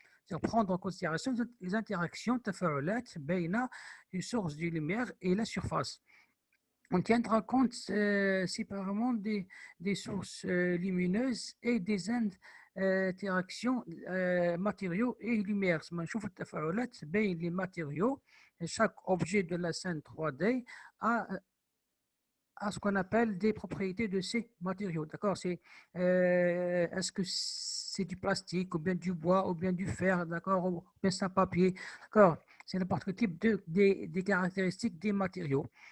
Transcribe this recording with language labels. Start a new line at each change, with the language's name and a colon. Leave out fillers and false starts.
French: C'est-à-dire prendre en considération les interactions
Arabic: تفاعلات بين
French: une source de lumière et la surface. On tiendra compte séparément des sources lumineuses et des interactions matériaux et lumière.
Arabic: نشوف التفاعلات بين les matériaux.
French: Et chaque objet de la scène 3D a ce qu'on appelle des propriétés de ces matériaux. D'accord? Est-ce que c'est du plastique, ou bien du bois, ou bien du fer, d'accord, ou bien c'est un papier. D'accord? C'est n'importe quel type des caractéristiques des matériaux.